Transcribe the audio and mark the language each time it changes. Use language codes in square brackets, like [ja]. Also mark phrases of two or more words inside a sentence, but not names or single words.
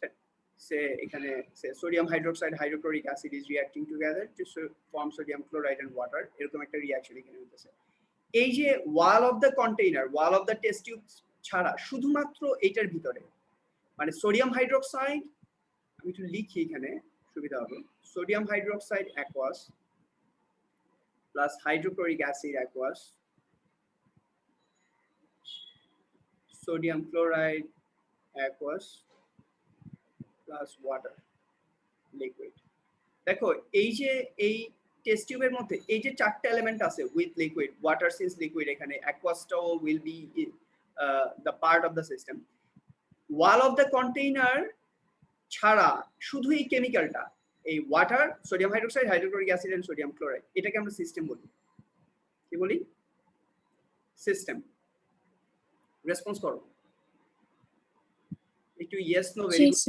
[bn] সে এখানে [en] sodium hydroxide hydrochloric acid is reacting together to form sodium chloride and water, [bn] এরকম একটা রিঅ্যাকশন এখানে হইতেছে। এই যে [en] wall of the container, wall of the test tube [bn] ছাড়া শুধুমাত্র এইটার ভিতরে, মানে [en] sodium hydroxide, [bn] আমি একটু লিখি এখানে সুবিধা হবে, [en] sodium hydroxide aqueous plus hydrochloric acid aqueous, sodium chloride aqueous plus water liquid। [bn] দেখো এই যে এই [en] test tube [bn] মধ্যে এই যে চারটা এলিমেন্ট আছে [en] with liquid, water since liquid, [bn] এখানে [en] aqueousটাও will be the part of the system। wall of the container [bn] ছাড়া শুধু এই [en] কেমিক্যালটা, এই water, sodium hydroxide, hydrochloric acid and sodium chloride, [bn] এটাকে আমরা সিস্টেম বলি। কি বলি? সিস্টেম। [en] রেসপন্স [bn] করো একটু, [en] yes no? very good,